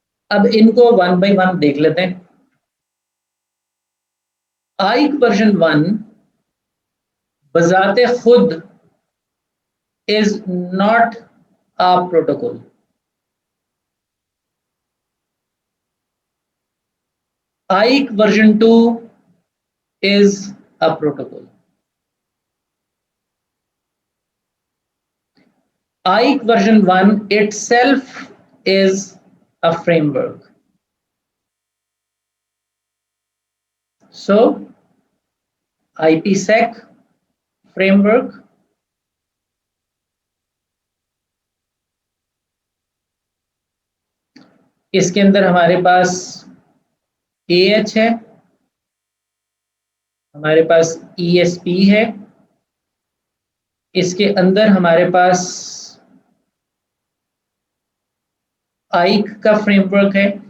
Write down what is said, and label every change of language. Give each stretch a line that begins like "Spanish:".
Urdu: اب ان کو 1 بائی 1 دیکھ لیتے ہیں.
English: IKE version 1
Urdu: بذات خود
English: is not a protocol. IKE version 2 is a protocol. IKE version 1 itself is a framework.
Urdu: So, IPsec framework, اس کے اندر ہمارے پاس AH ہے, ہمارے پاس ESP ہے, اس کے اندر ہمارے پاس آئک کا فریم ورک ہے.